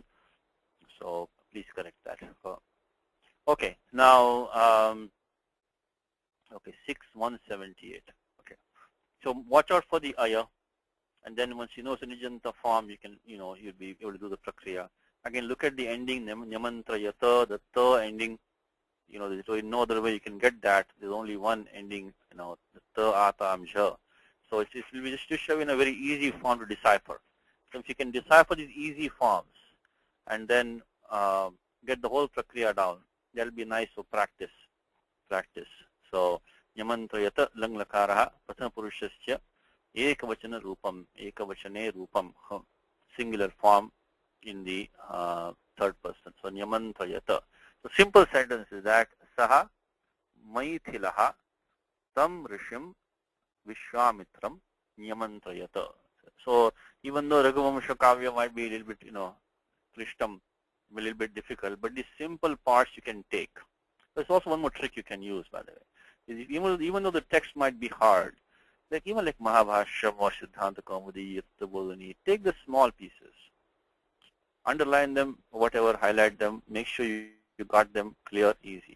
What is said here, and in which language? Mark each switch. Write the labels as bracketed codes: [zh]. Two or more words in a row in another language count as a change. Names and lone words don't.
[en] So please correct that. Okay, now, okay, 6178. Okay, so watch out for the aya. And then once you know Nijanta form, you'll be able to do the prakriya. Again, look at the ending, nyamantrayata, the ta ending. There's no other way you can get that. There's only one ending, the ta, ata, amjha. So it will be just to show in a very easy form to decipher. So if you can decipher these easy forms and then get the whole prakriya down, that'll be nice for practice. [sa] So nyamantrayata lang lakaraha prathama purushasya ekavachana ekavachane rupam, [en] singular form in the third person. So nyamantrayata. So simple sentence is that [sa] saha maithilaha tam rishim vishwamitram nyamantrayata. [en] So even though Raghuvamsham Kavya might be a little bit, krishtam, a little bit difficult, but these simple parts you can take. There's also one more trick you can use, by the way. Even though the text might be hard, even like Mahabhashyam or Siddhanta Kaumudi, Bolani, take the small pieces, underline them, whatever, highlight them, make sure you got them clear, easy.